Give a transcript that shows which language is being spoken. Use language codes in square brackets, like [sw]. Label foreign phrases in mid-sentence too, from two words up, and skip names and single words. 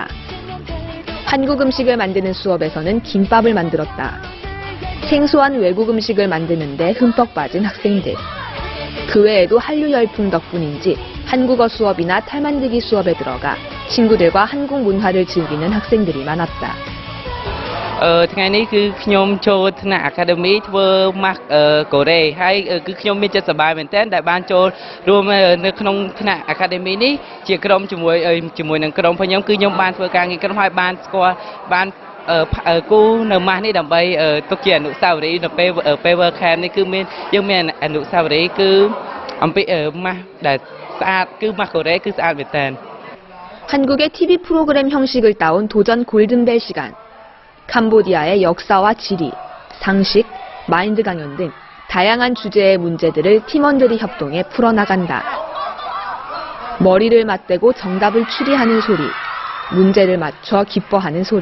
[ko] 한국 음식을 만드는 수업에서는 김밥을 만들었다. 생소한 외국 음식을 만드는데 흠뻑 빠진 학생들. 그 외에도 한류 열풍 덕분인지 한국어 수업이나 탈만들기 수업에 들어가 친구들과 한국 문화를 즐기는 학생들이 많았다. [km] ថ្ងៃនេះគឺខ្ញុំចូលថ្នាក់ Academy ធ្វើម៉ាស់កូរ៉េហើយគឺខ្ញុំមានចិត្តសប្បាយមែនទែនដែលបានចូលរួមនៅក្នុងថ្នាក់ Academy នេះជាក្រុមជាមួយនឹងក្រុមខ្ញុំគឺខ្ញុំបានធ្វើការងារក្រុមហើយបានស្គាល់បានគូនៅម៉ាស់នេះដើម្បីទុកជាអនុស្សាវរីយ៍នៅពេល World Camp នេះគឺយើងមានអនុស្សាវរីយ៍គឺអំពីម៉ាស់ដែលស្អាតគឺម៉ាស់កូរ៉េគឺស្អាតមែនទែន [ko] 한국의 TV 프로그램 형식을 따온 도전 골든벨 시간. 캄보디아의 역사와 지리, 상식, 마인드 강연 등 다양한 주제의 문제들을 팀원들이 협동해 풀어나간다. 머리를 맞대고 정답을 추리하는 소리, 문제를 맞춰 기뻐하는 소리.